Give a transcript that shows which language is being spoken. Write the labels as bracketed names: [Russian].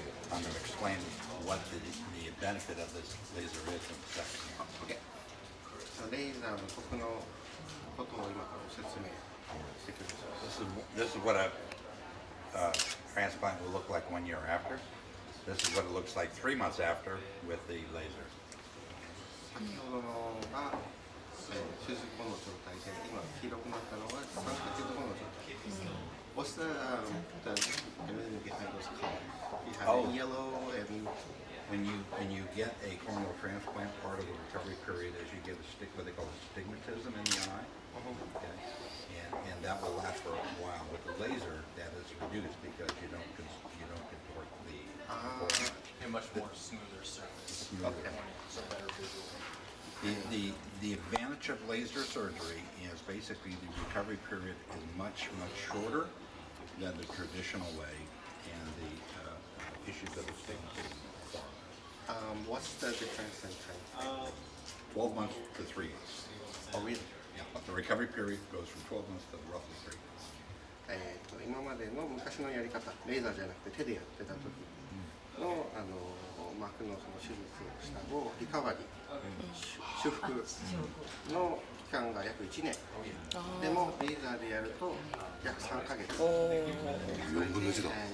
[English] I'm going to explain what the benefit of this laser is in a second. [Japanese] OK レーザーの僕のことを今から説明してください。 [English] This is what a transplant will look like 1 year after. This is what it looks like 3 months after with the laser. [Japanese] 先ほどのが手術後の状態で今黄色くなったのが3ヶ月後の状態。 [English] What's the imaging behind those colors? You have yellow and When you get a corneal transplant, part of the recovery period is you get what they call astigmatism in the eye. Okay? And that will last for a while. With the laser, that is reduced because you don't contort the format. A much more smoother surface. Okay. So better visual. The advantage of laser surgery is basically the recovery period is much shorter than the traditional way, and the issues of the stigma is far less. What's the difference in time? 12 months to 3 months. Oh, really? Yeah, but the recovery period goes from 12 months to roughly 3 months. [Japanese] 今までの昔のやり方、レーザーじゃなくて手でやってた時の膜のその手術をした後、リカバリー、修復の期間が約1年。でもレーザーでやると約3ヶ月。4分の1だ。